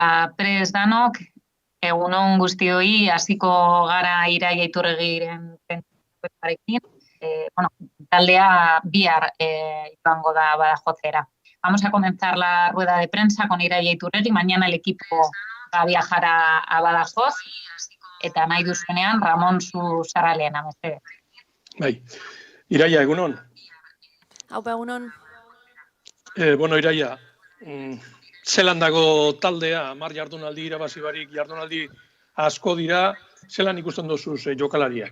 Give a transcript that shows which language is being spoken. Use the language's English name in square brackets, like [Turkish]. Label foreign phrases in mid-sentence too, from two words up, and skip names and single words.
[Basque] Prest danok, egunon guztioi, hasiko gara Iraia Iturregiren pentsarekin. Taldea bihar joango da Badajotzera. [Spanish] Vamos a comenzar la rueda de prensa con Iraia Iturregui. Mañana el equipo va a viajar a Badajoz. [Basque] Eta nahi duzuenean, Ramon zu Sarralena, mesedez. Bai. Iraia, egunon? Haupa, egunon. Bueno, Iraia, zelan dago taldea, 10 jardunaldi irabazi barik, jardunaldi asko dira, zelan ikusten dozuz jokalariak?